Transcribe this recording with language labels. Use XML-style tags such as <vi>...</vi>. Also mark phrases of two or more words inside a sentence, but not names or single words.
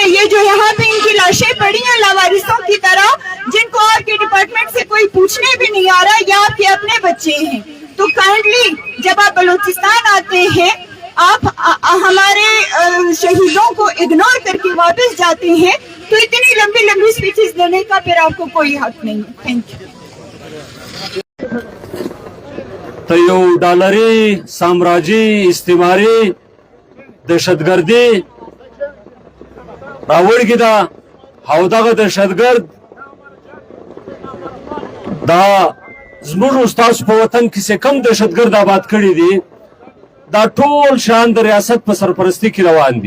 <ur>یہ جو یہاں پہ ان کی لاشیں پڑی ہیں لاوارثوں کی طرح، جن کو آپ کے ڈپارٹمنٹ سے کوئی پوچھنے بھی نہیں آ رہا، یہ آپ کے اپنے بچے ہیں. تو کائنڈلی جب آپ بلوچستان آتے ہیں، آپ ہمارے شہیدوں کو اگنور کر کے واپس جاتے ہیں، تو اتنی لمبی لمبی سپیچز دینے کا پھر آپ کو کوئی حق نہیں ہے.</ur> <en>Thank you.</en> <ps>ته یو ډالري سامراجي استعماري دهشتګردي راوړي دا او دغه دهشتګرد دا زموږ استاد په وطن کې څه کم دهشتګرد آباد کړي دي، دا ټول شان د ریاست په سرپرستی کې روان دي.</ps>